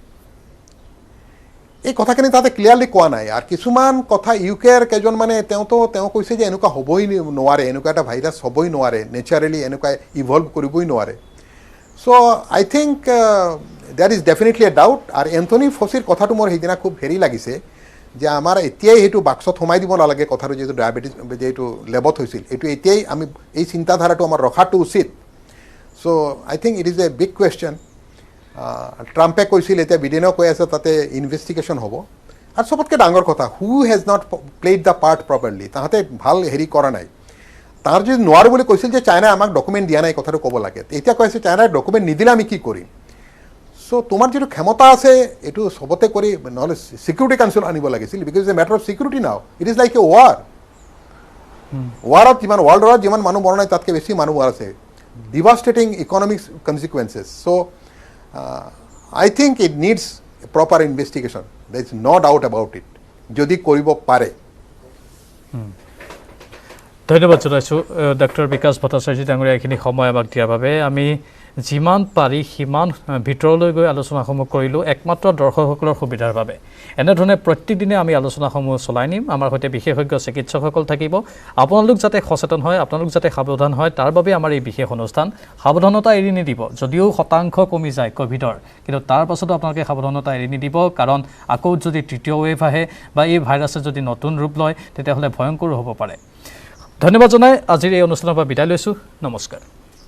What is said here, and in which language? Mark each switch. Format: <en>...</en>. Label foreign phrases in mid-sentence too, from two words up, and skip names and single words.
<as>এই কথাখিনি তাতে ক্লিয়াৰলি কোৱা নাই আৰু কিছুমান কথা ইউকেৰ কেইজন মানে তেওঁ কৈছে যে এনেকুৱা হ'বই নোৱাৰে এনেকুৱা এটা ভাইৰাছ হ'বই নোৱাৰে নেচাৰেলি এনেকুৱা ইভলভ কৰিবই নোৱাৰে</as> <en>so I think there is definitely a doubt</en> <as>আৰু এন্থনি ফচিৰ কথাটো মোৰ সেইদিনা খুব হেৰি লাগিছে যে আমাৰ এতিয়াই সেইটো বাক্সত সোমাই দিব নালাগে কথাটো যিহেতু ডায়েবেটিছ যিহেতু লেবত হৈছিল এইটো এতিয়াই আমি এই চিন্তাধাৰাটো আমাৰ ৰখাটো উচিত</as> <en>so I think it is a big question</en> <as>ট্ৰাম্পে কৈছিল এতিয়া বিডেনেও কৈ আছে তাতে ইনভেষ্টিগেশ্যন হ'ব আৰু চবতকৈ ডাঙৰ কথা</as> <en>who has not played the part properly</en> <as>তাহাঁতে ভাল হেৰি কৰা নাই তাৰ যদি নোৱাৰোঁ বুলি কৈছিল যে চাইনাই আমাক ডকুমেণ্ট দিয়া নাই কথাটো ক'ব লাগে এতিয়া কৈ আছে চাইনাই ডকুমেণ্ট নিদিলে আমি কি কৰিম চ' তোমাৰ যিটো ক্ষমতা আছে এইটো চবতে কৰি নহ'লে</as> <en>security council</en> <as>আনিব লাগিছিল</as> <en>because is a matter of security now it is like a</en> <as>ৱাৰত যিমান</as> <en>world war</en> <as>যিমান মানুহ মৰা নাই তাতকৈ বেছি মানুহ আছে</as> <en>devastating economic consequences. So, I think it needs proper investigation. There is no doubt about it.</en> <as>যদি কৰিব পাৰে. ধন্যবাদ জনাইছোঁ ডক্টৰ বিকাশ ভট্টাচাৰ্য ডাঙৰীয়া এইখিনি সময় আমাক দিয়াৰ বাবে আমি যিমান পাৰি সিমান ভিতৰলৈ গৈ আলোচনাসমূহ কৰিলোঁ একমাত্ৰ দৰ্শকসকলৰ সুবিধাৰ বাবে এনেধৰণে প্ৰত্যেকদিনে আমি আলোচনাসমূহ চলাই নিম আমাৰ সৈতে বিশেষজ্ঞ চিকিৎসকসকল থাকিব আপোনালোক যাতে সচেতন হয় আপোনালোক যাতে সাৱধান হয় তাৰ বাবে আমাৰ এই বিশেষ অনুষ্ঠান সাৱধানতা এৰি নিদিব যদিও শতাংশ কমি যায় ক'ভিডৰ কিন্তু তাৰ পাছতো আপোনালোকে সাৱধানতা এৰি নিদিব কাৰণ আকৌ যদি তৃতীয় ৱেভ আহে বা এই ভাইৰাছে যদি নতুন ৰূপ লয় তেতিয়াহ'লে ভয়ংকৰ হ'ব পাৰে ধন্যবাদ জনাই আজিৰ এই অনুষ্ঠানৰ পৰা বিদায় লৈছোঁ নমস্কাৰ</as>